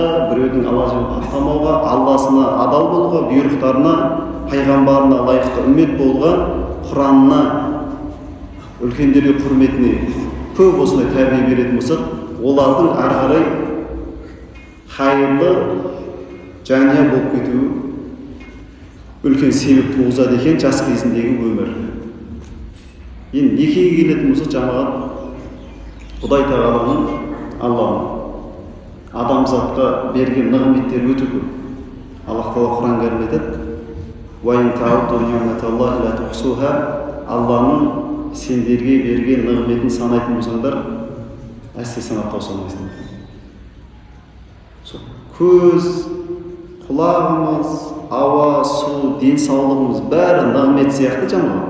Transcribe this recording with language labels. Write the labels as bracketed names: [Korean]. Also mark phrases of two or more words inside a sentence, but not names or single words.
[Kazakh] біреудің ала-жібін аттамауға, Алласына адал болуға, бұйрықтарына, пайғамбарына лайықты үммет болуға, Құранына, үлкендерге құрметіне көп осындай тәрбие беретін болса, олардың ары қарай хайырлы жанұя болып кетуі үлкен себеп туғызады екен жас кезіндегі өмір. Енді некеге келетін болса, жамағат Құдай тағаланың, Алланың адамзатқа берген нығметтері өте көп. Аллах тағала Құран кәрімде айтады: [Arabic] "وإن تعدوا نعمة الله لا تحصوها", [Kazakh] Алланың сендерге берген нығметін санайтын болсаңдар, әсте санап тауса алмайсыңдар. көз, құлағымыз, ауа, су, денсаулығымыз бәрі нығмет сияқты жамағат.